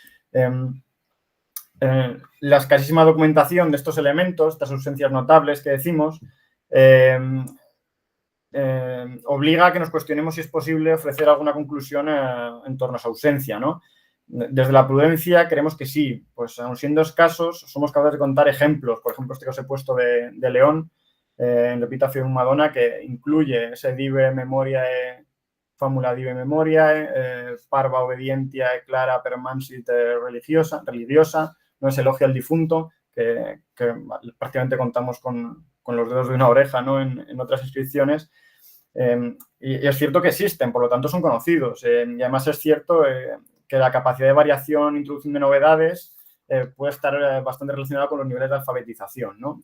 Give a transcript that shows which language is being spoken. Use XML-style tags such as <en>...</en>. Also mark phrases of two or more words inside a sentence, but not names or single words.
<es>La escasísima documentación de estos elementos, estas ausencias notables que decimos, obliga a que nos cuestionemos si es posible ofrecer alguna conclusión en torno a su ausencia, ¿no? Desde la prudencia creemos que sí, pues aun siendo escasos, somos capaces de contar ejemplos, por ejemplo, este que os he puesto de León, en l'Epitafio de Madonna, que incluye ese</es> <la>dive memoriae, fámula dive memoriae, parva obedientia clara permansit religiosa,</la> <es>no es elogio al difunto, que prácticamente contamos con los dedos de una oreja, ¿no? en otras inscripciones. Y es cierto que existen, por lo tanto son conocidos. Y además es cierto que la capacidad de variación, introducción de novedades, puede estar bastante relacionada con los niveles de alfabetización, ¿no?</es>